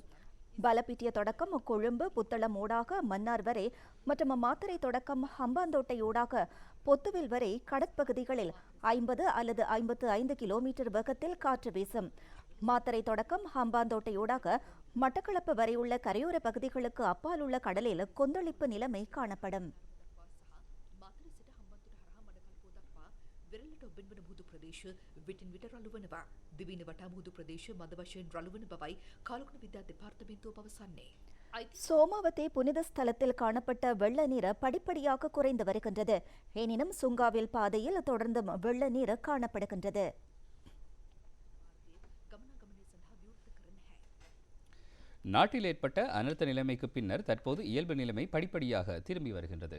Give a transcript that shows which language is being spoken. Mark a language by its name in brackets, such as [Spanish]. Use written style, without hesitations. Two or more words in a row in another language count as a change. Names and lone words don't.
[Tamil] பலப்பிட்டிய தொடக்கம் கொழும்பு, புத்தளம் ஊடாக மன்னார் வரை மற்றும் மாத்தறை தொடக்கம் ஹம்பாந்தோட்டையூடாக பொத்துவில் வரை கடற்பகுதிகளில் 50 அல்லது 55 கிலோமீட்டர் வேகத்தில் காற்று வீசும். மாத்தறை தொடக்கம் ஹம்பாந்தோட்டையூடாக மட்டக்களப்பு வரை உள்ள கரையோர பகுதிகளுக்கு அப்பால் உள்ள கடலில் கொந்தளிப்பு நிலைமை காணப்படும். [Sinhala] ඔබෙන්වන මුහුදු ප්‍රදේශ විටින් විට රළු වනවා. දිවයින වටා මුහුදු ප්‍රදේශ මද වශයෙන් රළු වන බවයි කාලකුණ විද්‍යා දෙපාර්තමේන්තුව පවසන්නේ. [Tamil] சோமாவதி புனித ஸ்தலத்தில் காணப்பட்ட வெள்ள நீர் படிப்படியாக குறைந்து வருகின்றது. எனினும் சுங்காவில் பாதையில் தொடர்ந்தும் வெள்ள நீர் காணப்படுகின்றது. நாட்டில் ஏற்பட்ட அனர்த்த நிலைமைக்கு பின்னர் தற்போது இயல்பு நிலைமை படிப்படியாக திரும்பி வருகின்றது.